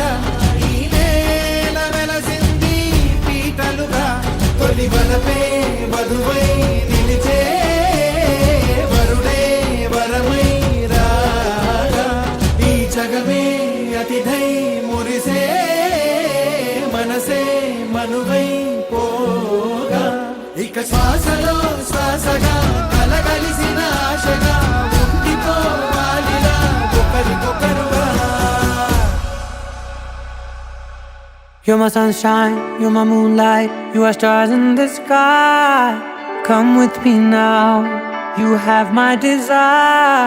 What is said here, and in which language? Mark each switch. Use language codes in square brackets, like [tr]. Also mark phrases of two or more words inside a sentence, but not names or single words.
[te] ఈ నేల వెలసింది పీటలుగా తొలి వలపే వధువై నిలిచే వరుడే వరమై రాగా ఈ జగమే అతిథై మురిసే మనసే మనువై పోగా ఇక శ్వాసలో శ్వాసగా కలగలిసిన ఆశగా ఉండిపోవాలిలా ఒకరికొకరుగా [en] You're my sunshine, you're my moonlight, you are stars in the sky. Come with me now, you have my desire.